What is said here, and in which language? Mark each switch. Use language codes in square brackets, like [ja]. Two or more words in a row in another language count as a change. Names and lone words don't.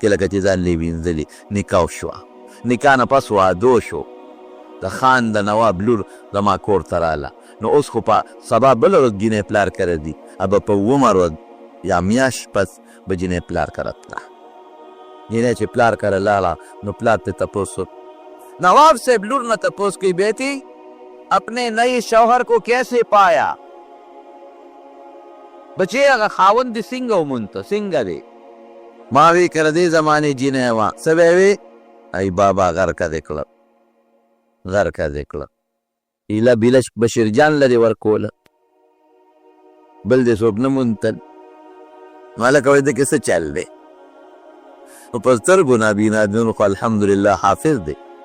[ps] لکه چې ځان یې وینځلي نکاح شوه نکاح نه پس واده شو د خان د نواب لور زما کور ته راله نو اوس خو په سبا بله ورځ جینۍ پلار کره دي ابه په اوومه ورځ یا میاشت پس به جینۍ پلار کره تله جینۍ چې پلار کره لاړه نو پلار ته تپوس نواب صاحب لور نه تپوس کوي [ur] بیٹی اپنے نئے شوہر کو کیسے پایا [ps] بچے هغه خاوند دې څنګه ومونته څنګه دی ما وی کړه دې زمانې جینۍ وه څه به وې ای بابا غرقه دې کړه غرقه دې کړه ایله بیله بشیر جان له دې ورکوله بل دې څوک نه مونتل مالکه وایي د کې څه چل دی نو په سترګو نابینا دین خو الحمدلله حافظ دی